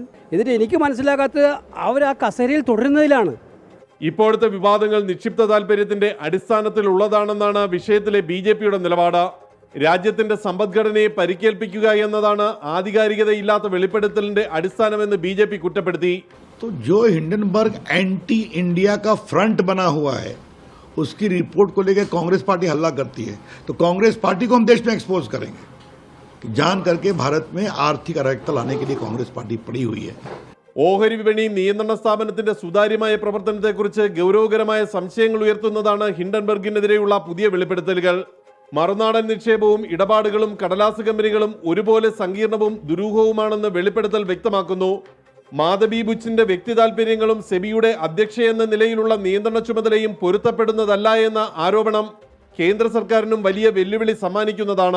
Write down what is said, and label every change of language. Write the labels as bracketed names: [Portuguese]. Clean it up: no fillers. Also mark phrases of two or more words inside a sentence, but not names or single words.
[Malayalam] എന്നിട്ട് എനിക്ക് മനസ്സിലാകാത്തത് അവർ ആ കസേരയിൽ തുടരുന്നതിലാണ്. ഇപ്പോഴത്തെ വിവാദങ്ങൾ നിക്ഷിപ്ത താൽപര്യത്തിന്റെ അടിസ്ഥാനത്തിലുള്ളതാണെന്നാണ് വിഷയത്തിലെ BJPയുടെ നിലപാട്. രാജ്യത്തിന്റെ സമ്പദ്ഘടനയെ പരിക്കേൽപ്പിക്കുക എന്നതാണ് ആധികാരികതയില്ലാത്ത വെളിപ്പെടുത്തലിന്റെ അടിസ്ഥാനമെന്ന് BJP കുറ്റപ്പെടുത്തി. [Hindi] तो जो हिंडनबर्ग [English] anti India [Hindi] का फ्रंट बना हुआ है उसकी रिपोर्ट को लेकर कांग्रेस पार्टी हल्ला करती है, तो कांग्रेस पार्टी को हम देश में एक्सपोज करेंगे. जान करके भारत में आर्थिक अराजकता लाने के लिए कांग्रेस पार्टी पड़ी हुई है. [Malayalam] ഓഹരി വിപണി നിയന്ത്രണ സ്ഥാപനത്തിന്റെ സുതാര്യമായ പ്രവർത്തനത്തെക്കുറിച്ച് ഗൗരവകരമായ സംശയങ്ങൾ ഉയർത്തുന്നതാണ് ഹിൻഡൻബർഗിനെതിരെയുള്ള പുതിയ വെളിപ്പെടുത്തലുകൾ. മറുനാടൻ നിക്ഷേപവും ഇടപാടുകളും കടലാസ് കമ്പനികളും ഒരുപോലെ സങ്കീർണവും ദുരൂഹവുമാണെന്ന് വെളിപ്പെടുത്തൽ വ്യക്തമാക്കുന്നു. മാധബി ബുച്ചിന്റെ വ്യക്തി താൽപര്യങ്ങളും സെബിയുടെ അധ്യക്ഷയെന്ന നിലയിലുള്ള നിയന്ത്രണ ചുമതലയും പൊരുത്തപ്പെടുന്നതല്ല എന്ന ആരോപണം കേന്ദ്ര സർക്കാരിനും വലിയ വെല്ലുവിളി സമ്മാനിക്കുന്നതാണ്.